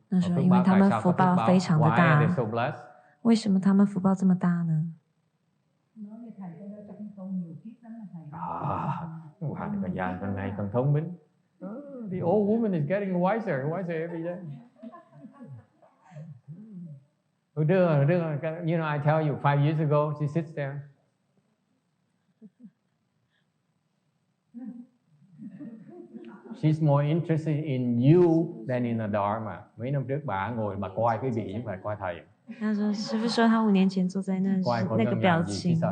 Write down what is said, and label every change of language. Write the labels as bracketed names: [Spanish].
[Chinese] 那时候因为他们福报非常的 [English] Why are [Chinese] 大 [English] they，so blessed? [Chinese] 为什么他们福报这么大呢？ [Vietnamese] Nói với thầy cái đó trong con nhiều kiếp lắm là thầy. Hòa thì còn già càng ngày càng thông minh. [English] The old woman is getting wiser every day. You know, I tell you, 5 years ago, she sits there. She's more interested in you than in the Dharma. [Vietnamese] Mấy năm trước bà ngồi bà coi cái vị chứ phải coi thầy. [Chinese] 他说：“师父说他5年前坐在那那个表情，